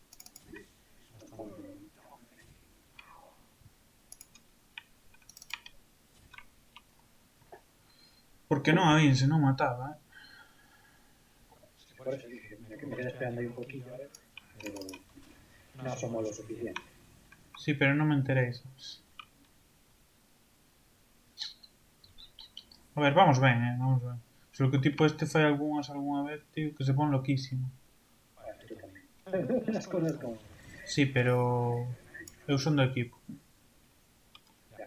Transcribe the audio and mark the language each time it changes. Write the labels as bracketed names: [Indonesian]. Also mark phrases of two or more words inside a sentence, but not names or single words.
[Galician] Porque non a vin, se non mataba, eh? [Spanish] Por eso dije, me quedé esperando ahí un poquillo, a ver, pero no asomó lo suficiente. [Galician] Sí, pero non me enterei, sabes? A ver, vamos ben, vamos ben. Só que o tipo este fai algunha vez, tío, que se pon loquísimo. [Spanish] Bueno, tú también. Las cosas como... [Galician] Sí, pero... Eu son do equipo. [Spanish] Ya.